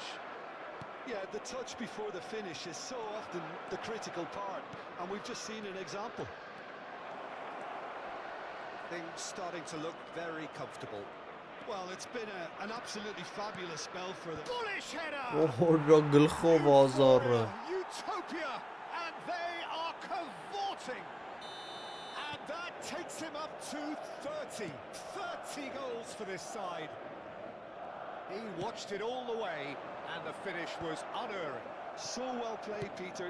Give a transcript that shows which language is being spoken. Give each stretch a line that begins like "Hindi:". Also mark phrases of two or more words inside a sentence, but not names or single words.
English: Yeah, the touch before the finish is so often the critical part, and we've just seen an example. Things starting to look very comfortable. Well, it's been an absolutely fabulous spell for them. Bullish header!
Armenian: Օհորո գլխով Ազարը։
English: Utopia! And they are cavorting! And that takes him up to 30. 30 goals for this side. He watched it all the way, and the finish was unerring. So well played, Peter.